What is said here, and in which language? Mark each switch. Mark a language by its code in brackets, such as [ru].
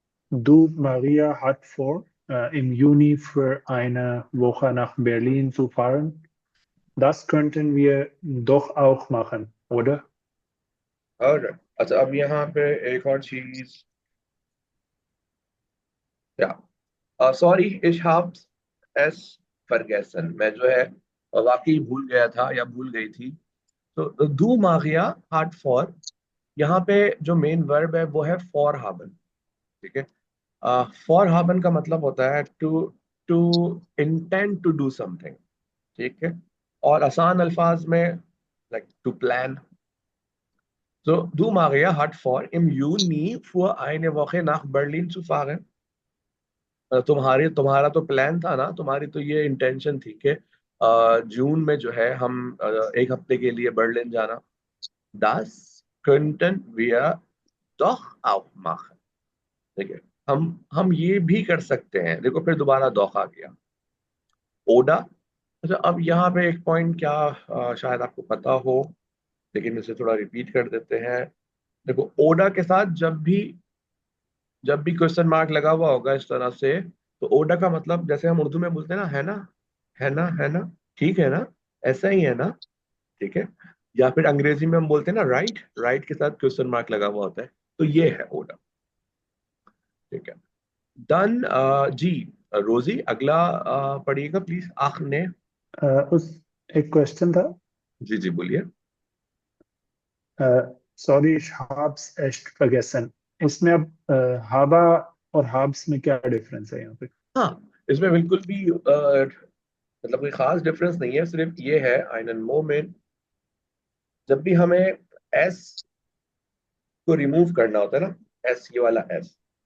[de] Du, Maria, hat vor, im Juni für eine Woche nach Berlin zu fahren. Das könnten wir doch auch machen, oder? [hi] और अच्छा, अब यहाँ पे एक और चीज. या सॉरी, इशहाब एस फर्गेसन, मैं जो है वाकई भूल गया था या भूल गई थी. तो दू मागिया हार्ट फॉर, यहाँ पे जो मेन वर्ब है वो है फॉर हाबन. ठीक है. फॉर हाबन का मतलब होता है to to intend to do something. ठीक है. और आसान अल्फाज में लाइक टू प्लान. [de] तो du Maria hat vor, im Juni für eine Woche nach Berlin zu fahren. [hi] तुम्हारा तो प्लान था ना, तुम्हारी तो ये इंटेंशन थी कि जून में जो है हम एक हफ्ते के लिए बर्लिन जाना. [de] Das könnten wir doch auch machen. [hi] ठीक है. हम ये भी कर सकते हैं. देखो फिर दोबारा दोख आ गया. ओडा. अच्छा, अब यहाँ पे एक पॉइंट क्या शायद आपको पता हो, लेकिन इसे थोड़ा रिपीट कर देते हैं. देखो, ओडा के साथ जब भी क्वेश्चन मार्क लगा हुआ होगा इस तरह से, तो ओडा का मतलब जैसे हम उर्दू में बोलते हैं ना, है ना, है ना, है ना, ठीक है ना, ऐसा ही है ना. ठीक है. या फिर अंग्रेजी में हम बोलते हैं ना राइट, राइट के साथ क्वेश्चन मार्क लगा हुआ होता है, तो ये है ओडा. ठीक है. डन. जी, रोजी, अगला पढ़िएगा प्लीज, आख ने. उस एक क्वेश्चन था. जी जी, बोलिए. [de] सॉरी, ich hab's echt vergessen. [hi] इसमें अब हाबा और हाब्स में क्या डिफरेंस है यहाँ पे? हाँ, इसमें बिल्कुल भी मतलब कोई खास डिफरेंस नहीं है. सिर्फ ये है आइनन मोमेंट, जब भी हमें एस को रिमूव करना होता है ना, एस, ये वाला एस.